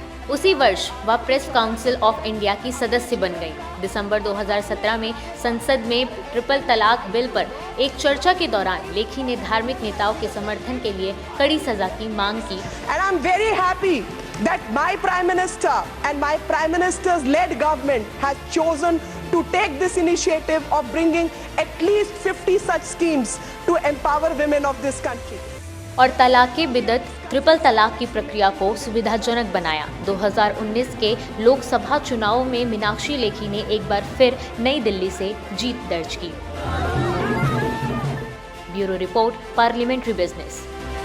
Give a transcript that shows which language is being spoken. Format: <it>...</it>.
<hi>उसी वर्ष वह प्रेस काउंसिल ऑफ इंडिया की सदस्य बन गई। दिसंबर 2017 में संसद में ट्रिपल तलाक बिल पर एक चर्चा के दौरान लेखी ने धार्मिक नेताओं के समर्थन के लिए कड़ी सजा की मांग की।</hi> <en>And I'm very happy that my Prime Minister and my Prime Minister's led government has chosen to take this initiative of bringing at least 50 such schemes to empower women of this country.</en> <hi>और तलाक़ बिदअत triple तलाक की प्रक्रिया को सुविधाजनक बनाया। 2019 के लोकसभा चुनाव में मीनाक्षी लेखी ने एक बार फिर नई दिल्ली से जीत दर्ज की। Bureau report, parliamentary business.</hi>